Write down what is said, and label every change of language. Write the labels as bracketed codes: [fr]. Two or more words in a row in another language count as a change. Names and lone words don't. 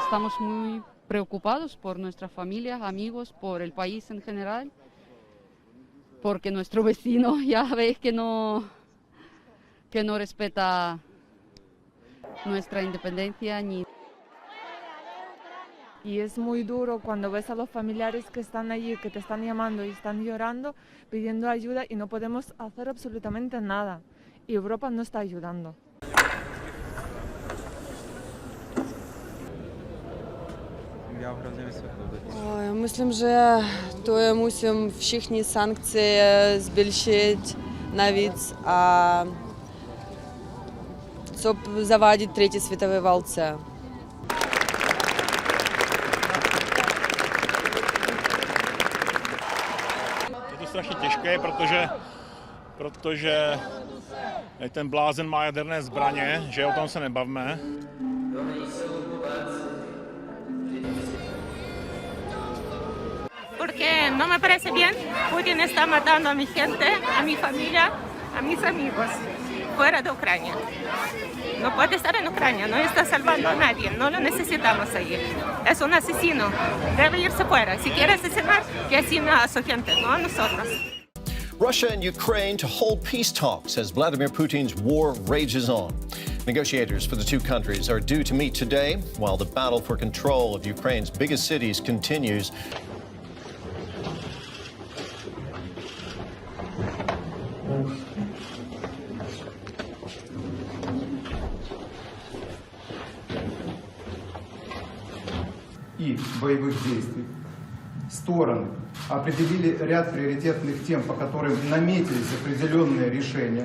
[es] estamos muy preocupados por nuestras familias, amigos, por el país en general, porque nuestro vecino ya ves que no respeta nuestra independencia ni... Y es muy duro cuando ves a los familiares que están allí, que te están llamando y están llorando, pidiendo ayuda y no podemos hacer absolutamente nada. Y Europa no está ayudando. [pl] Myślę, że to muszą wszystkie sankcje zwiększyć nawet, żeby zawadzić trzeciej światowej walce. [cs] Je to strašně těžké, protože ten blázen má jaderné zbraně, že o tom se nebavme. [es] Porque no me parece bien, Putin está matando a mi gente, a mi familia, a mis amigos, fuera de Ucrania. No puede estar en Ucrania, no está salvando a nadie, no lo necesitamos ahí. Es un asesino, debe irse fuera. Si quiere asesinar, que asesine a su gente, no a nosotros. [en] Russia and Ukraine to hold peace talks as Vladimir Putin's war rages on. Negotiators for the two countries are due to meet today while the battle for control of Ukraine's biggest cities continues. [ru] И боевых действий. Стороны определили ряд приоритетных тем, по которым наметились определенные решения.